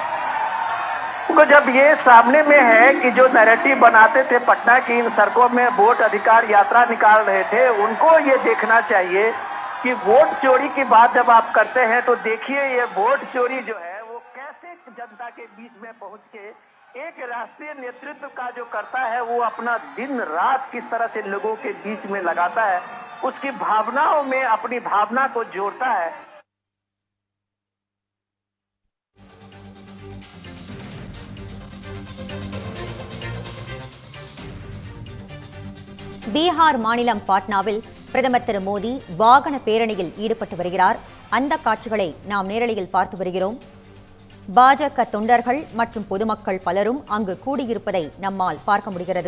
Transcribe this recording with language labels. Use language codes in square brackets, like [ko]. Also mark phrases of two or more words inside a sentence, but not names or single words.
[hi] तो जब ये सामने में है कि जो नैरेटिव बनाते थे पटना की इन सड़कों में वोट अधिकार यात्रा निकाल रहे थे, उनको ये देखना चाहिए कि वोट चोरी की बात जब आप करते हैं तो देखिए ये वोट चोरी जो है वो कैसे जनता के बीच में पहुंच के एक राष्ट्रीय नेतृत्व का जो करता है वो अपना दिन रात किस तरह से लोगों के बीच में लगाता है, उसकी भावनाओं में अपनी भावना को जोड़ता है। [ta] பீகார் மாநிலம் பாட்னாவில் பிரதமர் திரு மோடி வாகன பேரணியில் ஈடுபட்டு வருகிறார். அந்த காட்சிகளை நாம் நேரலையில் பார்த்து வருகிறோம். பாஜக தொண்டர்கள் மற்றும் பொதுமக்கள் பலரும் அங்கு கூடியிருப்பதை நம்மால் பார்க்க முடிகிறது.